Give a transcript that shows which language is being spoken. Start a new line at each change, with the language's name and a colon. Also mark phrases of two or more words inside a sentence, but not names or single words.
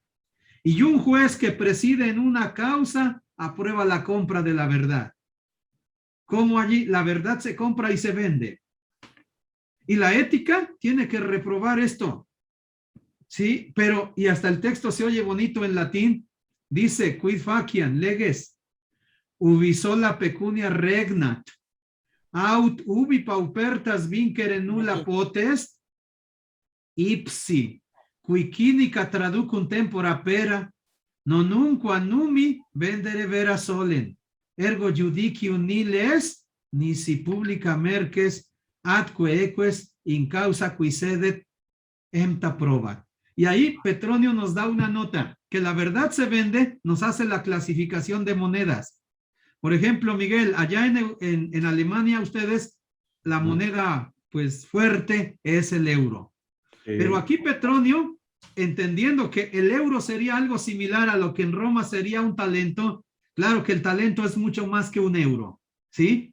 Spanish: Y un juez que preside en una causa aprueba la compra de la verdad. Como allí la verdad se compra y se vende. Y la ética tiene que reprobar esto. Sí, pero, y hasta el texto se oye bonito en latín, dice,
Latin: quid faciam leges, ubi sola pecunia regnat, aut ubi paupertas vincere nulla potest, ipsi, qui cinica traducum tempora pera, nonunqua numi vendere vera solen, ergo judicium nil est, nisi publica merces, atque eques in causa qui sedet empta probat.
Spanish: Y ahí Petronio nos da una nota, que la verdad se vende, nos hace la clasificación de monedas. Por ejemplo, Miguel, allá en Alemania ustedes, la moneda pues fuerte es el euro. Pero aquí Petronio, entendiendo que el euro sería algo similar a lo que en Roma sería un talento, claro que el talento es mucho más que un euro, ¿sí?